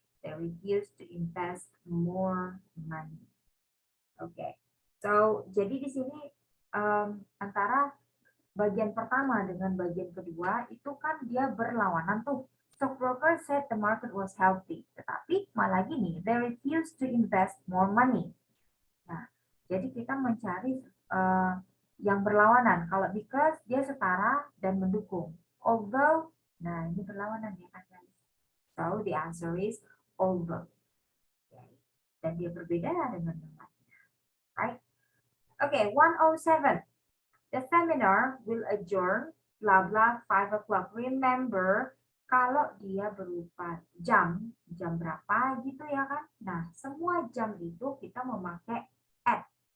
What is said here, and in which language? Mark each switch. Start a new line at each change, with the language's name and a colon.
English: They refused to invest more money.
Indonesian: Oke, so jadi di sini antara bagian pertama dengan bagian kedua itu kan dia berlawanan tuh.
English: Stockbroker said the market was healthy,
Indonesian: tetapi malah gini,
English: they refused to invest more money.
Indonesian: Nah, jadi kita mencari yang berlawanan. Kalau because dia setara dan mendukung. Although, nah ini berlawanan ya kan guys.
English: So the answer is although.
Indonesian: Dan dia berbeda dengan yang lainnya. Right? Okay, 107.
English: The seminar will adjourn blah blah 5 o'clock.
Indonesian: Remember, kalau dia berupa jam berapa gitu ya kan. Nah, semua jam itu kita memakai at.